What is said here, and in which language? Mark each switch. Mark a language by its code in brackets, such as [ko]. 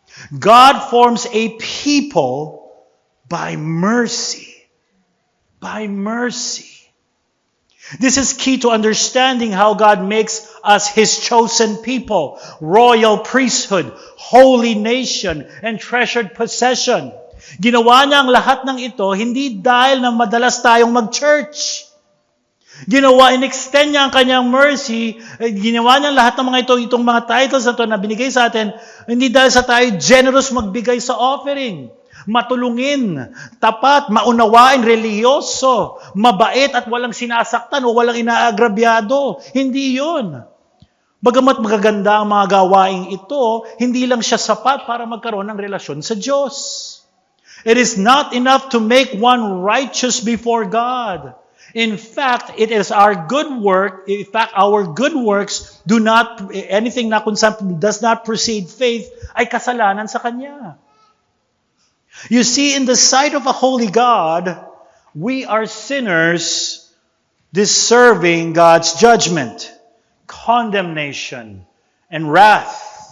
[en] God forms a people by mercy. By mercy. This is key to understanding how God makes us His chosen people, royal priesthood, holy nation, and treasured possession. [tl] Ginawa niya ang lahat ng ito hindi dahil na madalas tayong mag-church. In-extend niya ang kanyang mercy, ginawa niya lahat ng mga itong mga titles na ito na binigay sa atin, hindi dahil sa tayo generous magbigay sa offering. Matulungin, tapat, maunawain, reliyoso, mabait at walang sinasaktan o walang inaagrabyado. Hindi yun. Bagamat magaganda ang mga gawaing ito, hindi lang siya sapat para magkaroon ng relasyon sa Diyos. [en] It is not enough to make one righteous before God. In fact, it is our good work. In fact, our good works do not, anything na kung does not precede faith, [tl] ay kasalanan sa Kanya. [en] You see, in the sight of a holy God, we are sinners deserving God's judgment, condemnation, and wrath.